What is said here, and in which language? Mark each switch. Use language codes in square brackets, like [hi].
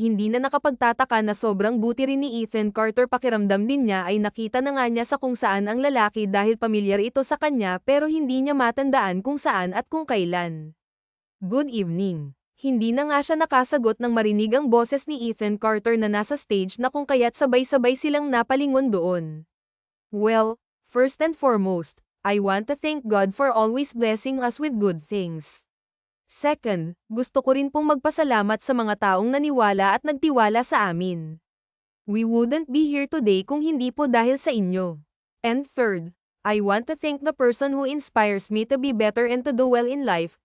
[tl] Hindi na nakapagtataka na sobrang buti rin ni Ethan Carter. Pakiramdam din niya ay nakita na nga niya sa kung saan ang lalaki dahil pamilyar ito sa kanya, pero hindi niya matandaan kung saan at kung kailan. [en] "Good evening." [tl] Hindi na nga siya nakasagot nang marinig ang boses ni Ethan Carter na nasa stage na kung kaya't sabay-sabay silang napalingon doon. [en] "Well, first and foremost, I want to thank God for always blessing us with good things. [tl] Second, gusto ko rin pong magpasalamat sa mga taong naniwala at nagtiwala sa amin. [en] We wouldn't be here today [tl] kung hindi po dahil sa inyo. [en] And third, I want to thank the person who inspires me to be better and to do well in life."